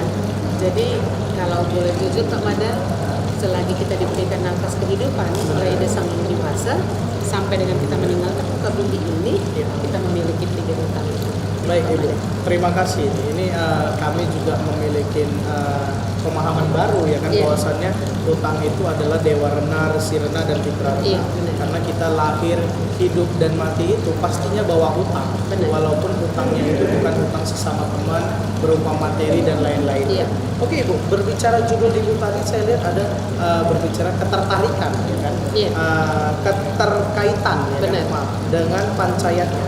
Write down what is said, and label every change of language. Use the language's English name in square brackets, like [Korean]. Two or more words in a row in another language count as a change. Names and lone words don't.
[Indonesian] Jadi kalau boleh jujur kepada selagi kita diberikan nafas kehidupan mulai dari sang dewasa sampai dengan kita meninggalkan muka bumi ini, kita memiliki 3 hutang itu. Baik Ibu, terima kasih. Ini kami juga memiliki pemahaman baru ya kan, bahwasannya hutang itu adalah dewa rena, resi rena, dan pitra rena. Karena kita lahir, hidup, dan mati itu pastinya bawa hutang. Walaupun hutangnya itu bukan hutang sesama teman, berupa materi dan lain-lain. Oke Ibu, berbicara judul Ibu tadi saya lihat ada berbicara ketertarikan ya kan, keterkaitan ya kan, dengan pancayatnya.